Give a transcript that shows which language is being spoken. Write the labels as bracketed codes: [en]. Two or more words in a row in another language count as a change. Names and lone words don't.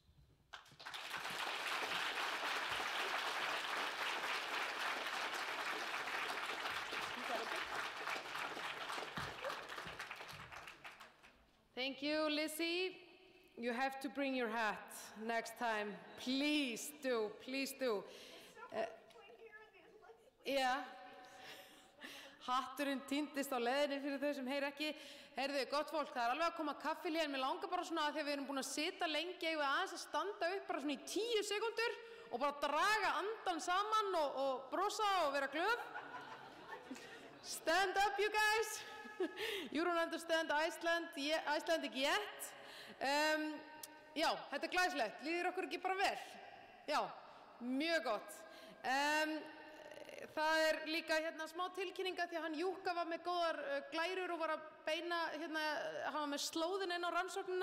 [en] Thank you, Lizzie. You have to bring your hat next time. Please do, please do. Yeah. [is] hatturinn týndist á leiðinni fyrir þau sem heyr ekki. Heyrðu, gott fólk, það alveg að koma kaffilí, en mér langar bara svona að því að við erum búin að sitja lengi, eigum við aðeins að standa upp bara svona í 10 sekúndur og bara draga andan saman og brosa og vera glöð. [en] Stand up, you guys. You don't understand Icelandic yet. [is] Já, þetta glæsilegt. Líður okkur ekki bara vel? Já, mjög gott. Það líka hérna smá tilkynninga því að hann Júkka var með góðar glærur og var að beina, hérna, hann var með slóðin inn á rannsóknina.